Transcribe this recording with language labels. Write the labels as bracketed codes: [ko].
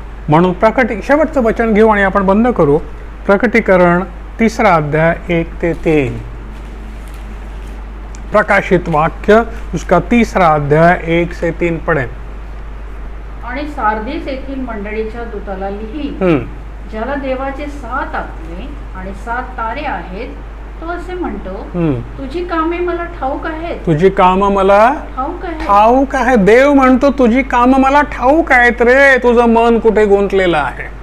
[mr] म्हणून शेवटचं वचन घेऊ आणि आपण बंद करू। प्रकटीकरण 3रा अध्याय 1 ते 3, प्रकाशित वाक्य [hi] उसका 3रा अध्याय 1 से 3 पढ़े। [mr] आणि सार्दिस येथील मंडळीच्या दूताला लिही, ज्याला देवाचे 7 आत्मे आणि 7 तारे आहेत, तो असे म्हणतो, तुझी कामे मला ठाऊक आहेत। तुझी कामं मला ठाऊक आहे। देव म्हणतो तुझी कामं मला ठाऊक आहेत रे, तुझं मन कुठे गुंतलेलं आहे।